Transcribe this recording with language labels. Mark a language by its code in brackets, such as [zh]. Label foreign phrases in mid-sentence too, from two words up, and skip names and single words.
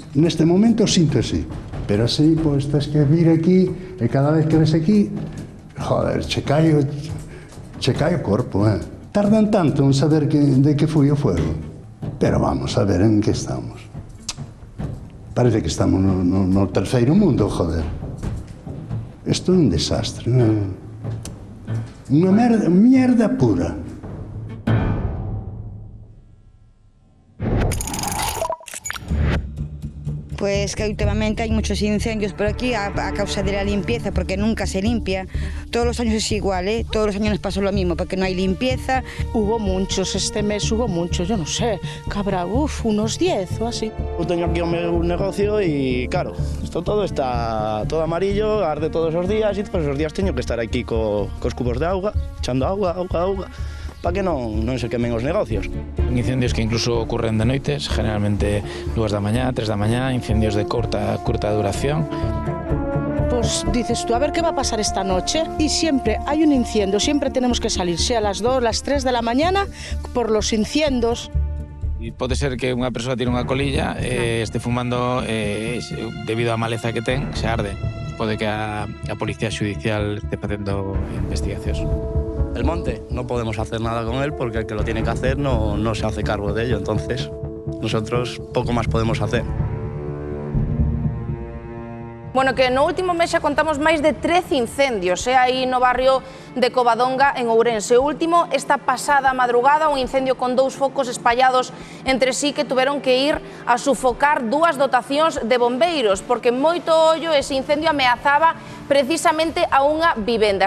[gl] Neste momento sinto así. Pero así, pois, tens que vir aquí e cada vez que ves aquí, joder, che cae o corpo, Tardan tanto en saber de que foi o fuego. Pero vamos a ver en que estamos. Parece que estamos no terceiro mundo, joder. Isto é un desastre, unha merda pura. [es] Pues que últimamente hay muchos incendios por aquí a causa de la limpieza, porque nunca se limpia. Todos los años es igual, todos los años nos pasa lo mismo, porque no hay limpieza. Hubo muchos, este mes hubo muchos, yo no sé, cabrá, unos 10 o así. [gl] Eu teño aquí o meu negocio e, claro, isto todo está todo amarillo, arde todos os días e todos os días teño que estar aquí cos cubos de auga, echando auga, para que non se quemen os negocios. Incendios que incluso ocurren de noites, generalmente 2 da mañá, 3 da mañá, incendios de corta duración. [es] Pues dices tú, a ver qué va a pasar esta noche, y siempre hay un incendio, siempre tenemos que salir, sea a las 2, las 3 de la mañana, por los incendios. [gl] E pode ser que unha persoa tire unha colilla e este fumando debido á maleza que ten, se arde. Pode que a Policía Judicial este facendo investigacións. [es] El monte, no podemos hacer nada con él porque el que lo tiene que hacer no se hace cargo de ello, entonces nosotros poco más podemos hacer. [gl] Bueno, que no último mes xa contamos máis de 13 incendios, aí no barrio de Covadonga, en Ourense. O último, esta pasada madrugada, un incendio con 2 focos espallados entre sí que tuveron que ir a sufocar 2 dotacións de bombeiros, porque moito ollo ese incendio ameazaba precisamente a unha vivenda.